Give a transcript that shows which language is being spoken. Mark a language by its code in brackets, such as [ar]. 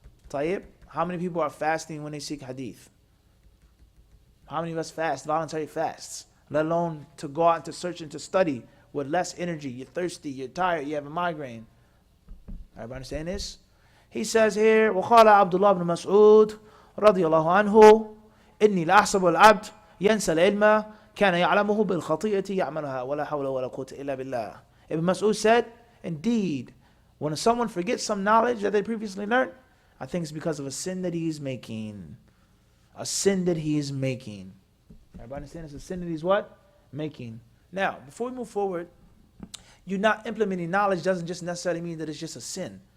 [en] Tayyib, how many people are fasting when they seek hadith? How many of us fast, voluntary fasts? Let alone to go out and to search and to study with less energy. You're thirsty, you're tired, you have a migraine. Everybody understand this? He says here, [ar] وَقَالَ عَبْدُ اللَّهِ بْنُ مَسْعُودٍ رضي الله عنه إني لأحسب العبد ينسى العلم كان يعلمه بالخطيئة يعملها ولا حول ولا قوة إلا بالله. [en] Ibn Mas'ud said, indeed, when someone forgets some knowledge that they previously learned, I think it's because of a sin that he is making. A sin that he is making. Everybody understand it's a sin that he's what? Making. Now, before we move forward, you not implementing knowledge doesn't just necessarily mean that it's just a sin.